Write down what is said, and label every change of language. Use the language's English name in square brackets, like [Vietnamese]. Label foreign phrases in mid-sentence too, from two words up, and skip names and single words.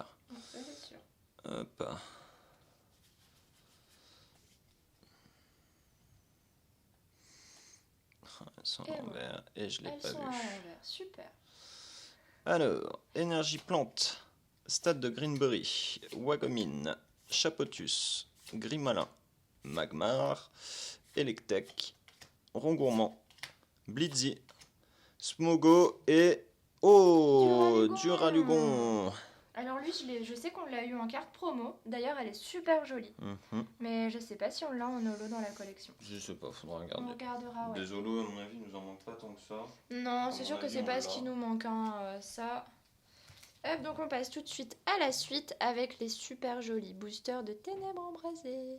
[French] Ça, c'est sûr. Hop. Elles sont Et à voilà. l'envers et je l'ai Elles pas sont à vu. l'envers. Super. Alors, énergie plante, stade de Greenberry, Wagomine, Chapotus, Grimalin, Magmar, Electek, Rongourmand, Blitzy, Smogo et... Oh, Duralugon. Alors lui, je sais qu'on l'a eu en carte promo. D'ailleurs, elle est super jolie. Mhm. Mais je sais pas si on l'a en holo dans la collection. Je sais pas, faudra On regarder. regardera, ouais. Des holos, à mon avis, nous en manque pas tant que ça. Non, À c'est mon sûr que avis, c'est on pas ce l'a. qui nous manque, hein, ça. Hop, donc on passe tout de suite à la suite avec les super jolis boosters de Ténèbres Embrasées.